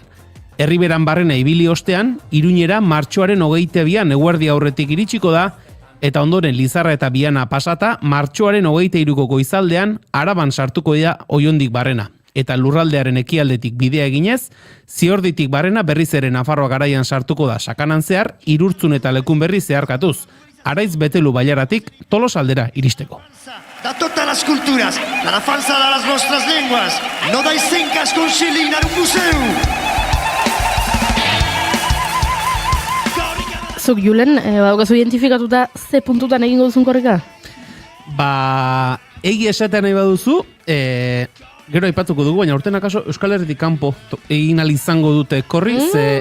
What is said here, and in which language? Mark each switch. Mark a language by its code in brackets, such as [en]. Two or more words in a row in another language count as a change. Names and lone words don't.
[eu] Herriberan barrena ibili ostean, Iruñera martxoaren 22an eguerdi aurretik iritsiko da, eta ondoren Lizarra eta Biana pasata martxoaren 23ko goizaldean Araban sartuko da Oiondik barrena. Eta lurraldearen ekialdetik bidea eginez, Ziorditik barrena berriz ere Nafarroa garaian sartuko da sakanan zehar, Irurtzun eta Lekun berri zeharkatuz. Araiz Betelu Bailaratik Tolosaldera iristeko. [ca] Da totes les cultures, la defensa de les nostres llengües. No deixem que es conciliïn en un museu. [eu] Zuk, Julen, badaukazu identifikatuta ze puntutan egingo duzun korrika? Egi esatea nahi baduzu, gero aipatuko dugu, baina urten akaso Euskal Herritik kanpo egin izango dute korri, ze